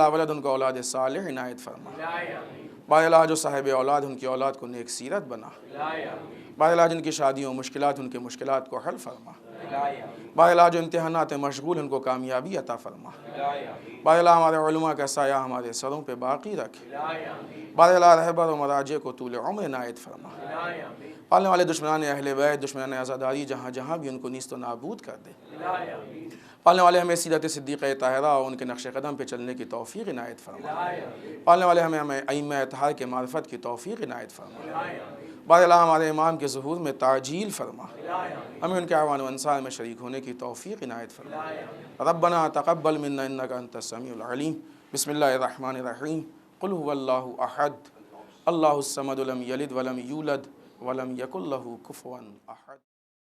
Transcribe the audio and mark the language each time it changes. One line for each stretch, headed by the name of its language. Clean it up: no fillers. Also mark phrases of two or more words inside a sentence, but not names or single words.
Urdu: لاولد ان کو اولاد صالح عنایت فرما، بار اللہ جو صاحب اولاد ان کی اولاد کو نیک سیرت بنا، بار اللہ جن کی شادیوں مشکلات ان کے مشکلات کو حل فرما، بار اللہ جو امتحانات مشغول ان کو کامیابی عطا فرما، بار اللہ ہمارے علماء کا سایہ ہمارے سروں پہ باقی رکھ، بار اللہ رہبر و مراجع کو طول عمر عنایت فرما، پالنے والے دشمنان اہل بیت، دشمنان عزاداری جہاں جہاں بھی ان کو نیست و نابود کر دے۔ پالنے والے ہمیں سیرت صدیقہ طاہرہ اور ان کے نقش قدم پہ چلنے کی توفیق عنایت فرما۔ پالنے والے ہمیں ائمہ اطہار کے معرفت کی توفیق عنایت فرما۔ بار اللہ ہمارے امام کے ظہور میں تعجیل فرما، ہمیں ان کے اعوان و انصار میں شریک ہونے کی توفیق عنایت فرما۔
Arabic: ربنا تقبل منا انک انت السمیع العلیم۔ بسم اللہ الرحمن الرحیم۔ قل هو اللہ احد اللہ الصمد لم یلد ولم یولد ولم یکن لہ کفوا احد۔